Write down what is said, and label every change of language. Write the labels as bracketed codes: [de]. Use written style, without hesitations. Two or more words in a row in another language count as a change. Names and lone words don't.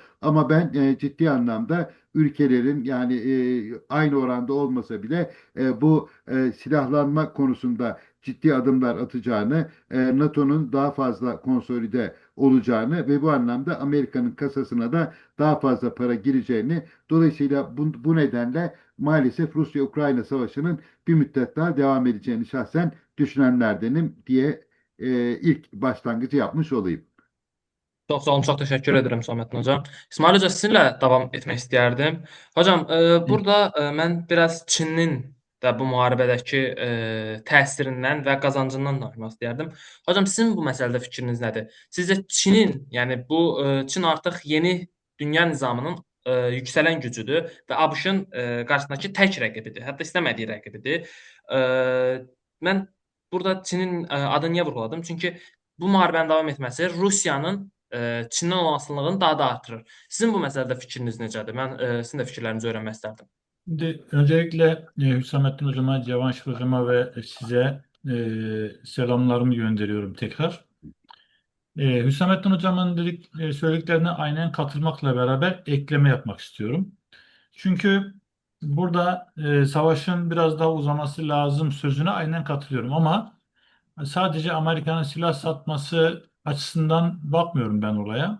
[tr] Ama ben ciddi anlamda ülkelerin yani aynı oranda olmasa bile bu silahlanma konusunda ciddi adımlar atacağını, NATO'nun daha fazla konsolide olacağını ve bu anlamda Amerika'nın kasasına da daha fazla para gireceğini, dolayısıyla bu nedenle maalesef Rusya-Ukrayna savaşının bir müddet daha devam edeceğini şahsen düşünenlerdenim diye ilk başlangıcı yapmış olayım. [az] Çox sağ olun, çox təşəkkür edirəm Samettin hocam. İsmail hocam sizinlə davam etmək istəyərdim. Hocam, burada mən biraz Çinin də bu müharibədəki təsirindən və qazancından danışmaq istəyərdim. Hocam, sizin bu məsələdə fikriniz nədir? Sizcə Çinin, yəni bu Çin artıq yeni dünya nizamının yüksələn gücüdür və ABŞ-ın qarşısındakı tək rəqibidir, hətta istəmədiyi rəqibidir. E, Mən burada Çinin adını niyə vurğuladım? Çünki bu müharibənin davam etməsi Rusiyanın Çindən olan asılılığını daha da artırır. Sizin bu məsələdə fikriniz necədir? Mən sizin də fikirlərinizi öyrənmək istərdim. [tr] Şimdi öncelikle Hüsamettin Hocama, Cevanşir Hocama ve size selamlarımı gönderiyorum tekrar. Hüsamettin Hocam'ın söylediklerine aynen katılmakla beraber ekleme yapmak istiyorum. Çünkü burada savaşın biraz daha uzaması lazım sözüne aynen katılıyorum ama sadece Amerika'nın silah satması açısından bakmıyorum ben olaya.